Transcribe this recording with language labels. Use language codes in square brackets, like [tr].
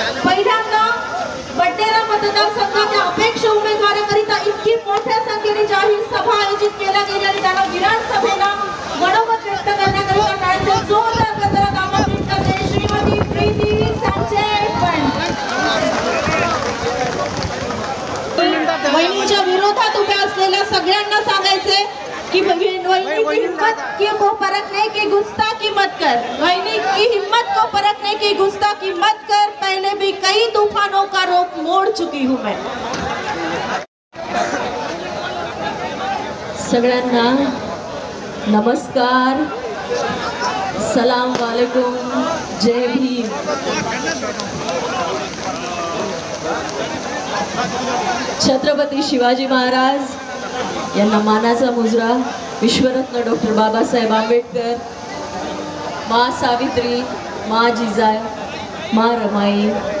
[mr] पहिल्यांदा बडनेरा मतदारसंघाच्या अपेक्ष उमेदवाराकरिता इतकी मोठ्या संख्येने जाहीर सभा आयोजित केल्या गेल्या आणि त्यांना विराट सभेला मनोगत व्यक्त करण्याकरिता टाळ्यांचा जोरदार गजरात आमंत्रित करते श्रीमती प्रीती संजय बंड. वहिनीच्या विरोधात उभ्या असलेल्या सगळ्यांना सांगायचे कि [hi] वहिनी की हिम्मत को परखने की गुस्ताखी मत कर. वहिनी की हिम्मत को परखने की गुस्ताखी मत कर. पहले भी कई तूफानों का रोक मोड़ चुकी हूँ मैं. [mr] सगळ्यांना नमस्कार, सलाम वालेकुम, जय भीम. छत्रपती शिवाजी महाराज यांना मानाचा मुजरा विश्वरत्न डॉक्टर बाबासाहेब आंबेडकर, माँ सावित्री, माँ जिजाई, माँ रमाई,